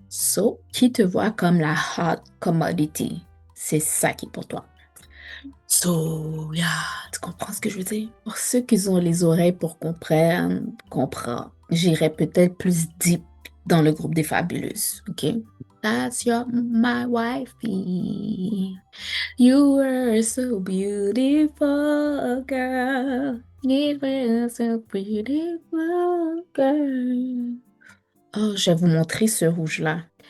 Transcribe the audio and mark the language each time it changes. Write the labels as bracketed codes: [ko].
[fr] So, qui te voit comme la hot commodity, c'est ça qui est pour toi. [en] So, yeah, [fr] tu comprends ce que je veux dire? Pour ceux qui ont les oreilles pour comprendre, j'irai peut-être plus deep dans le groupe des fabuleuses, ok? [en] That's my wifey. You were so beautiful, girl. You were so beautiful, girl. [fr] Oh, je vais vous montrer ce rouge-là.